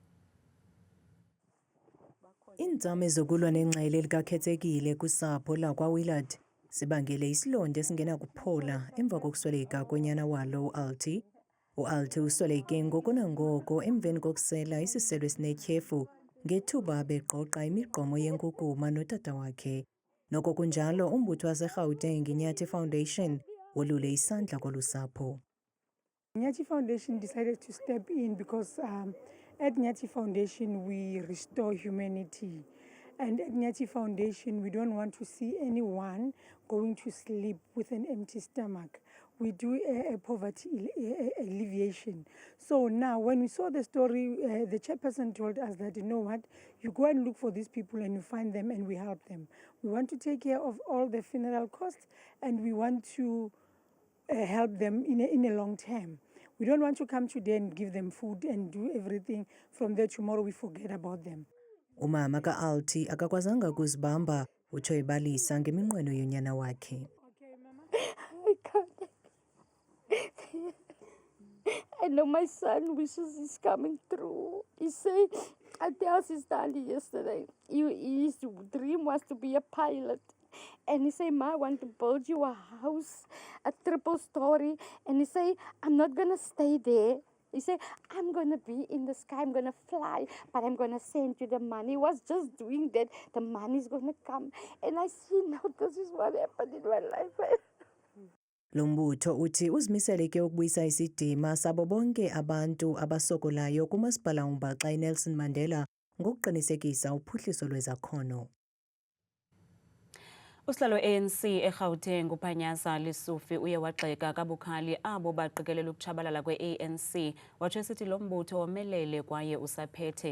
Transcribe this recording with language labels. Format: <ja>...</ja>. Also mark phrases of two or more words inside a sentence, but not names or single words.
<xh>Iinzame zokulwa nengxele elikakhethekile kusapho lakwaWillard sibangele isilonda esingenakuphola emva kokusweleka konyana walo uAlti. uAlti usweleke ngoko nangoko emveni kokusela isiselo esinetyhefu ngethuba begqoqa imigqomo yenkukuma notata wakhe. Noko kunjalo umbutho waseGauteng iNyathi Foundation wolule isandla kolu sapho.</xh> <en>Nyathi Foundation decided to step in because at Nyathi Foundation we restore humanity. And at Nyathi Foundation, we don't want to see anyone going to sleep with an empty stomach. We do a poverty alleviation. So now, when we saw the story, the chairperson told us that, you know what, you go and look for these people and you find them and we help them. We want to take care of all the funeral costs and we want to help them in a long term. We don't want to come today and give them food and do everything. From there, tomorrow we forget about them.</en> <xh>Umama kaAlti akakwazanga ukuzibamba utsho ebalisa ngeminqweno yonyana wakhe.</xh> <en>I can't. I know my son wishes he's coming through. He said, I tell his daddy yesterday, his dream was to be a pilot. And he said, Ma, I want to build you a house, a 3 story. And he said, I'm not going to stay there. He said, I'm going to be in the sky, I'm going to fly, but I'm going to send you the money. He was just doing that. The money is going to come. And I see now this is what happened in my life.</en> <xh>Lo mbutho uthi uzimisele ke ukubuyisa isidima sabo bonke abantu abasokolayo kumasipala uMbaxa iNelson Mandela ngokuqinisekisa uphuhliso lwezakhono. Usihlalo ANC eGauteng uPhanyasa Lesufi uye wagxeka kabukhali abo baqikelela ukutshabalala kwe-ANC watsho esithi lo mbutho womelele kwaye usaphethe.</xh>